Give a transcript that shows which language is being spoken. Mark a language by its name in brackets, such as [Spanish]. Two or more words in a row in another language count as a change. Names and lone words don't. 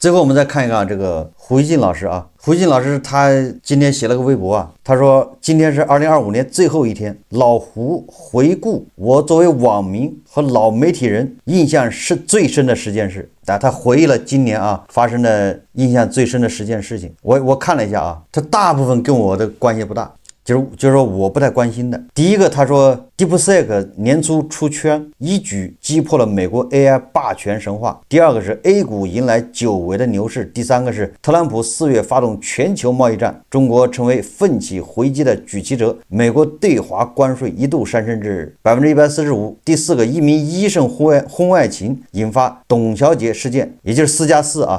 [Chinese] 最後我們再看一看這個胡一進老師啊，胡一進老師他今天寫了個微博啊，他說今天是2025年最後一天，老胡回顧我作為網民和老媒體人印象是最深的10件事。他回憶了今年啊發生的印象最深的10件事情，我看了一下啊，他大部分跟我的關係不大。就是說我不太關心的。第一個，他說 DeepSeek 年初出圈，一舉擊破了美國 AI 霸權神話。第二個是 A 股迎來久違的牛市。第三個是特朗普4月發動全球貿易戰，中國成為奮起回擊的舉旗者。美國對華關稅一度上升至145%。第四個，一名醫生婚外情引發董小姐事件，也就是4+4啊。